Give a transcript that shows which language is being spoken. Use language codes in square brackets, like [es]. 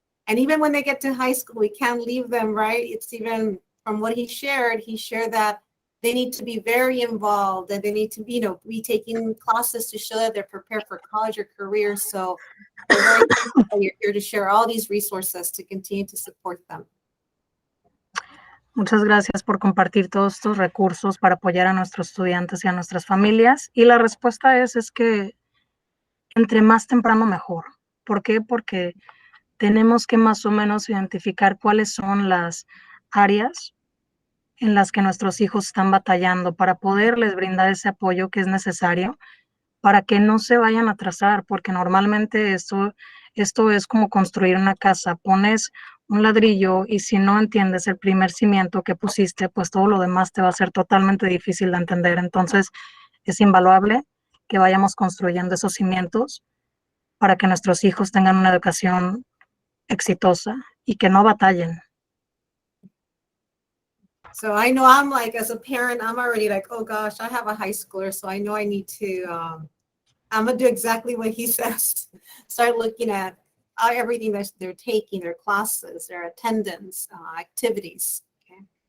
[en] And even when they get to high school, we can't leave them, right? It's even from what he shared that they need to be very involved, and they need to be taking classes to show that they're prepared for college or career. So we're very thankful that you're here to share all these resources to continue to support them. [es] Muchas gracias por compartir todos estos recursos para apoyar a nuestros estudiantes y a nuestras familias. Y la respuesta es que entre más temprano mejor. ¿Por qué? Porque tenemos que más o menos identificar cuáles son las áreas en las que nuestros hijos están batallando para poderles brindar ese apoyo que es necesario para que no se vayan a atrasar, porque normalmente esto es como construir una casa. Pones un ladrillo y si no entiendes el primer cimiento que pusiste, pues todo lo demás te va a ser totalmente difícil de entender. Entonces, es invaluable que vayamos construyendo esos cimientos para que nuestros hijos tengan una educación exitosa y que no batallen. [en] So I know I'm like, as a parent, I'm already like, oh gosh, I have a high schooler, so I know I need to, I'm gonna do exactly what he says. Start looking at everything that they're taking, their classes, their attendance, activities. Okay.